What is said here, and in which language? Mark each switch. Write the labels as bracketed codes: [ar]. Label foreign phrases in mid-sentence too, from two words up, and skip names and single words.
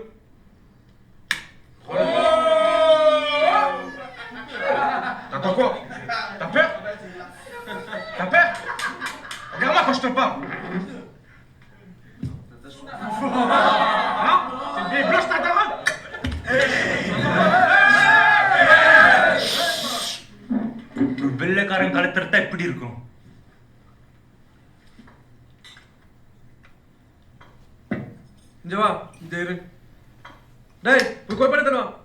[fr] Prends-le. T'attends quoi? T'as peur? T'as peur? Regarde-moi quand je te parle. Hein? C'est une vieille blanche ta daronne? [ta] வெள்ளைக்காரன் கலத்துறதா இப்படி இருக்கும். இங்க வா, இங்க இரு. டேய், போய் கோய் பண்ண